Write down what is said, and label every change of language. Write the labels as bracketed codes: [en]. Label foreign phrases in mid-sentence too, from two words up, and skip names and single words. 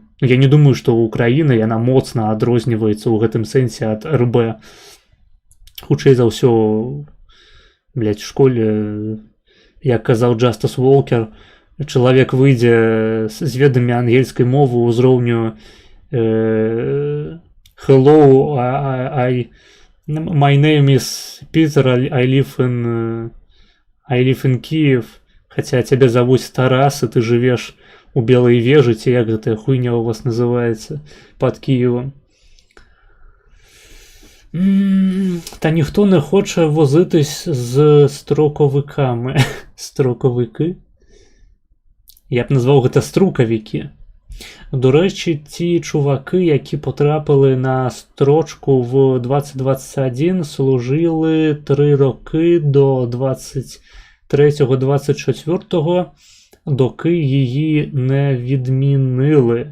[be] Я не думаю, што Украіна яна моцна адрозніваецца ў гэтым сэнсе ад РБ. Хутчэй за ўсё, блядь, в школе, як казаў Джастас Уолкер, чалавек выйдзе з ведамі ангельскай мовы ўзроўню [en] hello, my name is Peter, I live in Kyiv, [be] хаця цябе завуць Тарас, і ты жывеш у Белай вежы, ці як гэтая хуйня у вас называецца пад Києвом. [uk] Та ніхто не хоче возитись з строковиками. Строковики? [be] Я б назвав гэта струкавікі. [uk] До речі, ті чуваки, які потрапили на строчку в 2021, служили 3 роки до 23-24, доки її не відмінили.